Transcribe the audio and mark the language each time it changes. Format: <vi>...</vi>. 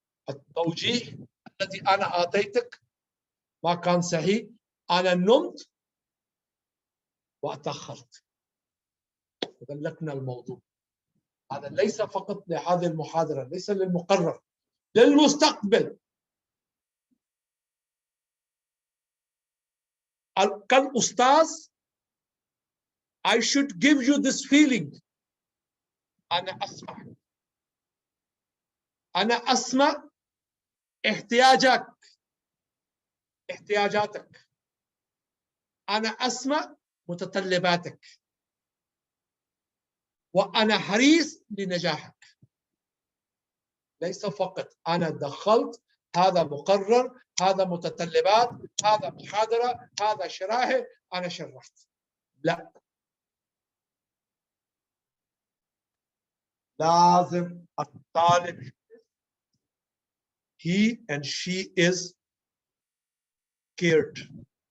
<ar>التوجيه الذي أنا أعطيتك ما كان صحيح. أنا نمت وأتأخرت. غلقنا الموضوع. هذا ليس فقط لهذه المحاضرة، ليس للمقرر، للمستقبل. كالأستاذ</ar> <en>I should give you this feeling.</en> <ar>أنا أسمع. أنا أسمع احتياجاتك. أنا أسمع متطلباتك. وأنا حريص لنجاحك. ليس فقط أنا دخلت هذا مقرر، هذا متطلبات، هذا محاضرة، هذا شرائح، أنا شرحت. لا، لازم الطالب</ar> <en>he and she is cared.</en>